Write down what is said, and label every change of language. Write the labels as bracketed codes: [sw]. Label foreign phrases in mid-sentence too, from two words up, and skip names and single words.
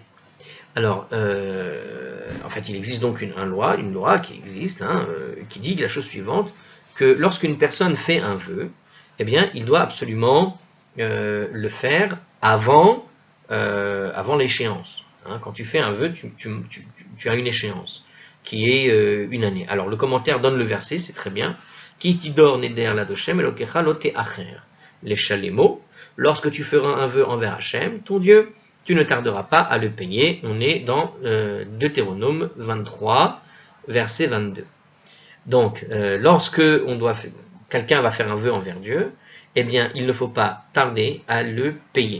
[fr] Alors, en fait, il existe donc une loi qui existe, qui dit la chose suivante, que lorsqu'une personne fait un vœu, eh bien, il doit absolument le faire avant l'échéance. Hein. Quand tu fais un vœu, tu as une échéance, qui est une année. Alors, le commentaire donne le verset, c'est très bien. [he] כי תדר נדר לה׳ אלוקיך לא תאחר. [fr] Les chalémos, lorsque tu feras un vœu envers Hachem, ton Dieu, tu ne tarderas pas à le payer. On est dans Deutéronome 23, verset 22. Donc, lorsque quelqu'un va faire un vœu envers Dieu, eh bien, il ne faut pas tarder à le payer.